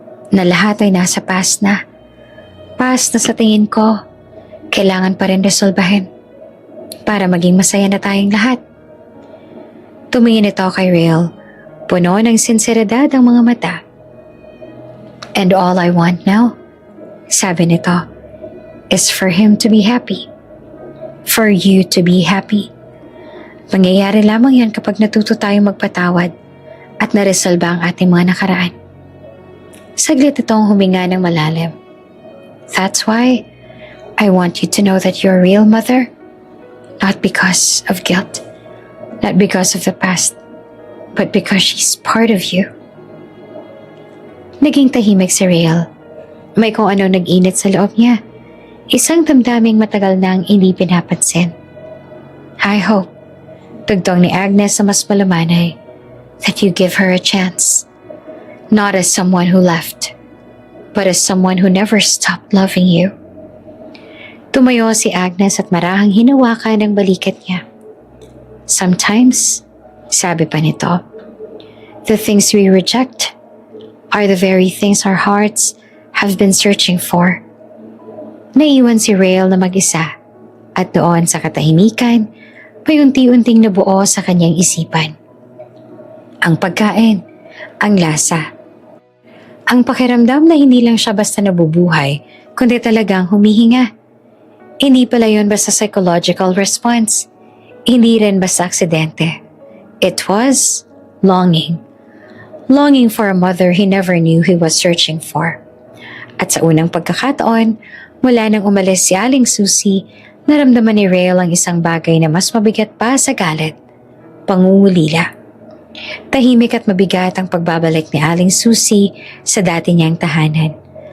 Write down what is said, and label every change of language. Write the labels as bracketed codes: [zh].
[tl] Na lahat ay nasa past na. Past na sa tingin ko, kailangan pa rin resolbahin para maging masaya na tayong lahat. Tumingin ito kay Rael, puno ng sinseridad ang mga mata. [en] And all I want now, [tl] sabi nito, [en] is for him to be happy. For you to be happy. [tl] Mangyayari lamang yan kapag natuto tayong magpatawad at naresolba ang ating mga nakaraan. Saglit itong huminga ng malalim. [en] That's why I want you to know that you're a real mother, not because of guilt, not because of the past, but because she's part of you. [tl] Naging tahimik si Rael. May kung ano nag-init sa loob niya. Isang damdaming matagal nang hindi pinapansin. [en] I hope, [tl] tugtong ni Agnes sa mas malumanay, [en] that you give her a chance. Not as someone who left, but as someone who never stopped loving you. [tl] Tumayo si Agnes at marahang hinawakan ang balikat niya. [en] Sometimes, [tl] sabi pa nito, [en] the things we reject are the very things our hearts have been searching for. [tl] Naiwan si Rael na mag-isa at doon sa katahimikan, payunti-unting nabuo sa kanyang isipan. Ang pagkain, ang lasa. Ang pakiramdam na hindi lang siya basta nabubuhay, kundi talagang humihinga. Hindi pala yun basta psychological response. Hindi rin basta aksidente. [en] It was longing. Longing for a mother he never knew he was searching for. [tl] At sa unang pagkakataon, mula nang umalis si Aling Susie, naramdaman ni Rael ang isang bagay na mas mabigat pa sa galit. Pangungulila. Tahimik at mabigat ang pagbabalik ni Aling Susie sa dati niyang tahanan.